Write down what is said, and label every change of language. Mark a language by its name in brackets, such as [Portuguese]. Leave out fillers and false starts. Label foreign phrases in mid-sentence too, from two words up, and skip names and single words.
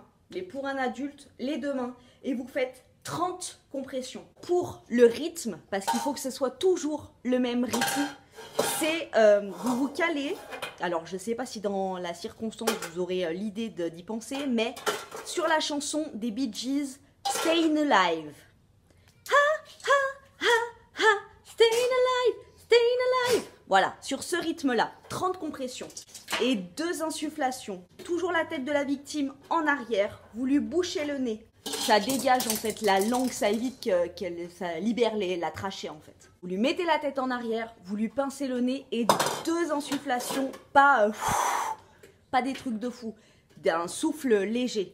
[French] Mais pour un adulte, les deux mains. Et vous faites 30 compressions. Pour le rythme, parce qu'il faut que ce soit toujours le même rythme, c'est vous vous calez. Alors je ne sais pas si dans la circonstance vous aurez l'idée d'y penser, mais sur la chanson des Bee Gees, [English] Stayin' Alive. Ha ha ha ha, Stayin' Alive, Stayin' Alive. [French] Voilà, sur ce rythme-là, 30 compressions et 2 insufflations. Toujours la tête de la victime en arrière, vous lui bouchez le nez. Ça dégage en fait la langue, ça évite ça libère la trachée en fait. Vous lui mettez la tête en arrière, vous lui pincez le nez et 2 insufflations, pas des trucs de fou, d'un souffle léger.